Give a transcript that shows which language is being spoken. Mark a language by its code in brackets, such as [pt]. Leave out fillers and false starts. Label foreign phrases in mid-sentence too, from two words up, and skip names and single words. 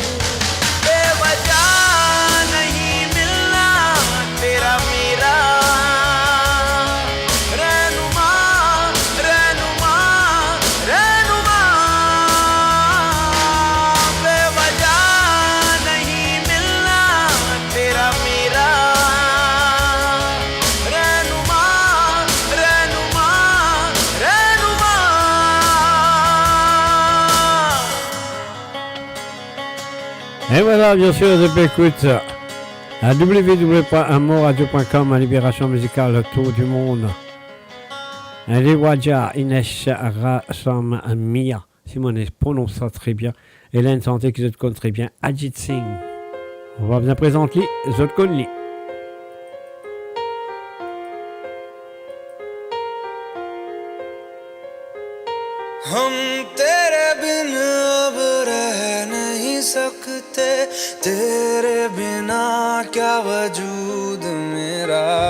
[hi] बेवजह नहीं मिलना तेरा मेरा रहनुमा, रहनुमा, रहनुमा। बेवजह नहीं मिलना तेरा मेरा रहनुमा, रहनुमा, रहनुमा। [fr] Et voilà, bien sûr, je écoute à www.amoradio.com, à Libération Musicale, Tour du Monde. Les Wadja, Inès Rassam Mia, si on prononce ça très bien. Hélène Santé qui se connaît très bien. Ajit Singh. On va bien présenter les autres connus. [hi] हम तेरे बिन अब रह नहीं सकते, तेरे बिना क्या वजूद मेरा।